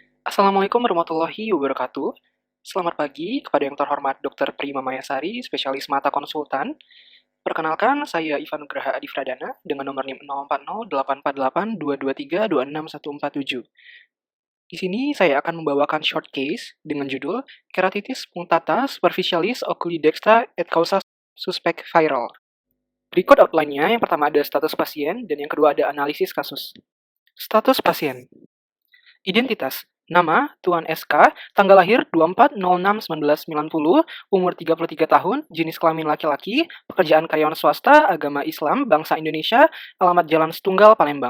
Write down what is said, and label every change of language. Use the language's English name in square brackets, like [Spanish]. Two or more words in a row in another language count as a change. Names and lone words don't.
[Arabic] السلام عليكم ورحمة الله وبركاته. [Indonesian] Selamat pagi kepada yang terhormat Dr. Prima Mayasari, spesialis mata konsultan. Perkenalkan, saya Ivan Nugraha Adi Pradana dengan nomor NIM 04084822326147. Di sini saya akan membawakan [English] short case [Indonesian] dengan judul [Latin] Keratitis punctata superficialis oculi dextra et causa [Indonesian] suspect viral. Berikut outline-nya, yang pertama ada status pasien dan yang kedua ada analisis kasus. Status pasien. Identitas: nama, Tuan SK, tanggal lahir 24.06.1990, umur 33 tahun, jenis kelamin laki-laki, pekerjaan karyawan swasta, agama Islam, bangsa Indonesia, alamat Jalan Setunggal, Palembang.